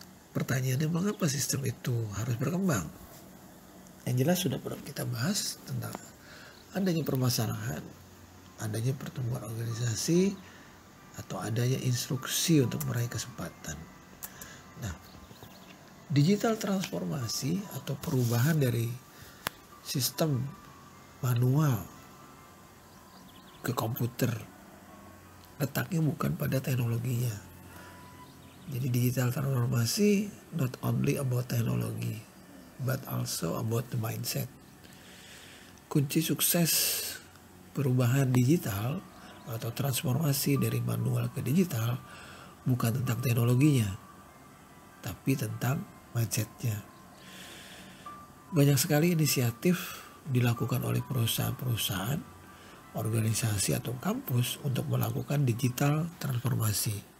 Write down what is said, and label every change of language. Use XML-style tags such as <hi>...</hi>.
<id>Pertanyaannya, mengapa sistem itu harus berkembang? Yang jelas sudah pernah kita bahas tentang adanya permasalahan, adanya pertumbuhan organisasi, atau adanya instruksi untuk meraih kesempatan. Nah, digital transformasi atau perubahan dari sistem manual ke komputer letaknya bukan pada teknologinya. Jadi digital transformasi</id> <en>not only about technology but also about the mindset.</en> <id>Kunci sukses perubahan digital atau transformasi dari manual ke digital bukan tentang teknologinya, tapi tentang mindsetnya. Banyak sekali inisiatif dilakukan oleh perusahaan-perusahaan, organisasi atau kampus untuk melakukan digital transformasi.</id>